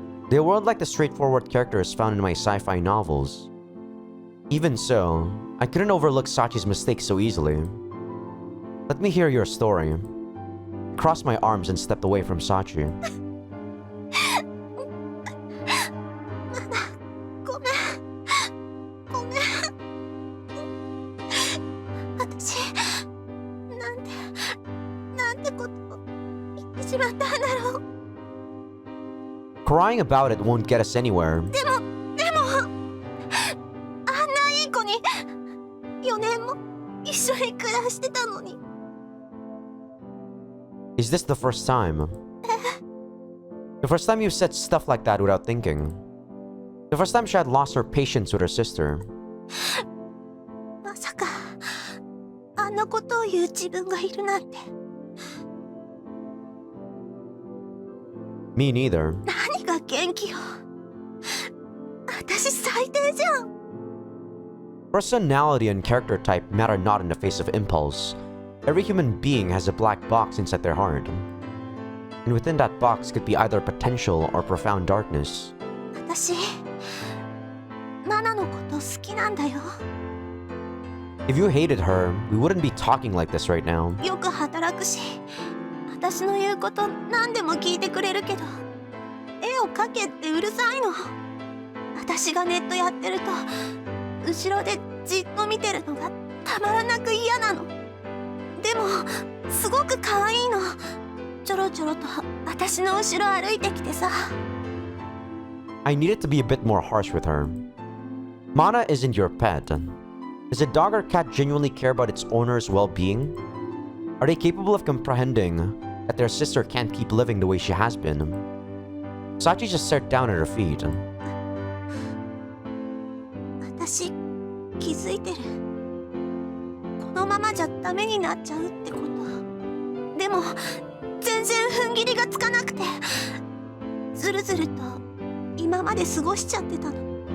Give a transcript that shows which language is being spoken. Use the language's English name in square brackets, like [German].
[English] They weren't like the straightforward characters found in my sci-fi novels. Even so, I couldn't overlook Sachi's mistakes so easily. Let me hear your story. I crossed my arms and stepped away from Sachi. [Japanese] ごめんごめん私なんてことを言ってしまったんだろう [English] Crying about it won't get us anywhere. [Japanese] でもあんないい子に4年も一緒に暮らしてたのに [English] Is this the first time? The first time you said stuff like that without thinking. The first time she had lost her patience with her sister. [Japanese] まさかあんなことを言う自分がいるなんて [English] Me neither. [Japanese] 何が元気よ私最低じゃん [English] Personality and character type matter not in the face of impulse. Every human being has a black box inside their heart. And within that box could be either potential or profound darkness. [Japanese] 私マナのこと好きなんだよ [English] If you hated her, we wouldn't be talking like this right now. [Japanese] よく働くし私の言うこと何でも聞いてくれるけど絵を描けってうるさいの私がネットやってると後ろでじっと見てるのがたまらなく嫌なのでもすごく可愛いのちょろちょろと私の後ろ歩いてきてさ [English] I needed to be a bit more harsh with her. Mana isn't your pet. Does a dog or cat genuinely care about its owner's well-being? Are they capable of comprehending that their sister can't keep living the way she has been? Sachi just sat down at her feet. [Japanese] 私気づいてるこのままじゃダメになっちゃうってことでも全然踏ん切りがつかなくてずるずると今まで過ごしちゃってたの